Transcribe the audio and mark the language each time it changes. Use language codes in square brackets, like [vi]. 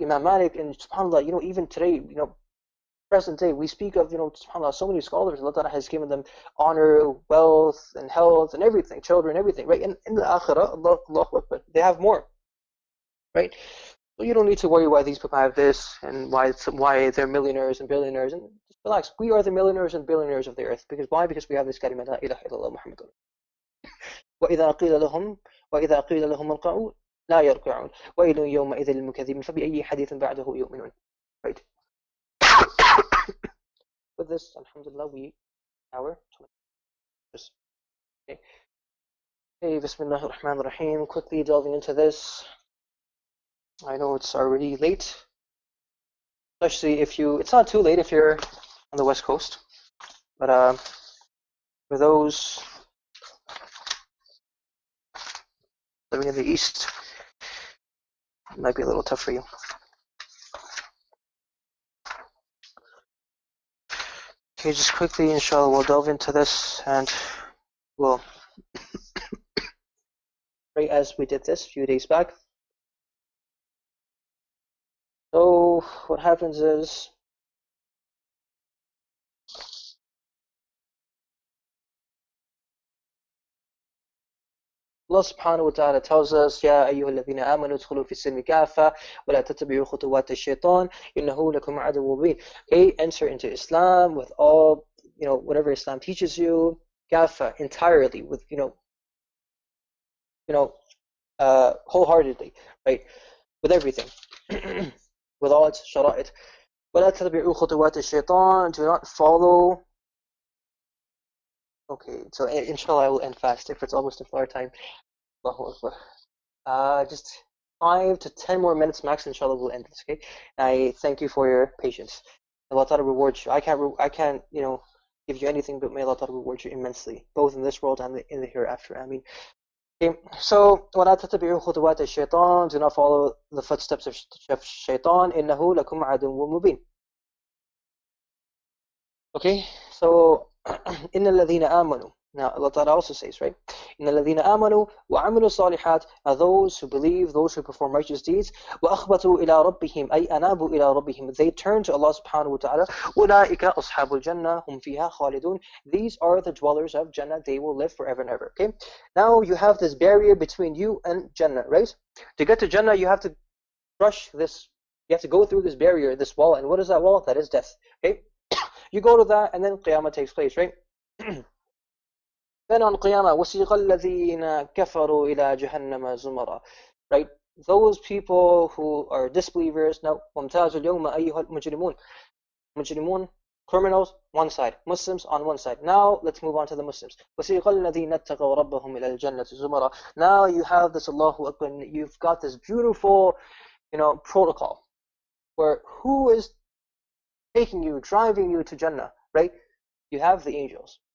[en] Imam Malik, and subhanAllah, even today, present day, we speak of, subhanAllah, so many scholars, Allah Ta'ala has given them honor, wealth, and health, and everything, children, everything, right? In the Akhirah, Allahu Akbar, they have more. Right? So you don't need to worry why these people have this and why they're millionaires and billionaires. And just relax. We are the millionaires and billionaires of the earth. Because why? Because we have this kalima la ilaha illallah Muhammadur. [ar] وإذا قيل لهم اركعوا لا يركعون ويل يومئذ للمكذبين فبأي حديث بعده يؤمنون. [en] Right. With this, alhamdulillah, our 20. Okay. Hey, Bismillah ar-Rahman ar-Rahim. Quickly delving into this. I know it's already late, especially it's not too late if you're on the West Coast, but for those living in the East, it might be a little tough for you. Okay, just quickly, inshallah, we'll delve into this and we'll pray as we did this a few days back. So what happens is Allah subhanahu wa ta'ala tells us, [ar] يَا أَيُّهَا الَّذِينَ آمَنُوا ادْخُلُوا فِي السِّلْمِ كَافَّةً وَلَا تَتَّبِعُوا خُطُوَاتِ الشَّيْطَانِ إِنَّهُ لَكُمْ عَدُوٌّ مُبِينٌ. [en] Okay, enter into Islam with all, whatever Islam teaches you, kaffa, entirely, with, wholeheartedly, right, with everything, with all its shara'it. [ar] وَلَا تَتَّبِعُوا خُطُوَاتِ الشَّيْطَانِ. [en] Do not follow. Okay, so inshallah I will end fast if it's almost iftar time. Allahu Akbar. Just 5 to 10 more minutes max, inshallah we'll end this, okay? I thank you for your patience. Allah Ta'ala rewards you. I can't, give you anything, but may Allah Ta'ala reward you immensely, both in this world and in the hereafter. I mean, okay, so [ar] وَلَا تَتَّبِعُوا خُطُوَاتِ الشَّيْطَانِ. [en] Do not follow the footsteps of shaitan. [ar] إِنَّهُ لَكُمْ عَدُوٌّ مُبِينٌ. [en] Okay, so [ar] إِنَّ الَّذِينَ آمَنُوا. [en] Now Allah Ta'ala also says, right? [ar] إِنَّ الَّذِينَ آمَنُوا وَعَمِلُوا الصَّالِحَاتِ [en] are those who believe, those who perform righteous deeds. [ar] وَأَخْبَتُوا إِلَىٰ رَبِّهِمْ أَيْ أَنَابُوا إِلَىٰ رَبِّهِمْ. [en] They turn to Allah subhanahu wa ta'ala. [ar] أُولَٰئِكَ أَصْحَابُ الْجَنَّةِ هُمْ فِيهَا خَالِدُونَ. [en] These are the dwellers of Jannah. They will live forever and ever. Okay? Now you have this barrier between you and Jannah, right? To get to Jannah, you have to brush this. You have to go through this barrier, this wall. And what is that wall? That is death. Okay? You go to that, and then Qiyamah takes place, right? Then on Qiyamah, [ar] وَسِيقَ الَّذِينَ كَفَرُوا إِلَى جَهَنَّمَ زُمَرًا. [en] Right? Those people who are disbelievers, now, [ar] وَامْتَازُوا الْيَوْمَ أَيُّهَا الْمُجْرِمُونَ. [en] Mujrimun, criminals, one side. Muslims on one side. Now, let's move on to the Muslims. [ar] وَسِيقَ الَّذِينَ اتَّقَوْا رَبَّهُمْ إِلَى الْجَنَّةِ زُمَرًا. [en] Now you have this, Allahu Akbar, you've got this beautiful, protocol, where who is taking you, driving you to Jannah, right? You have the angels.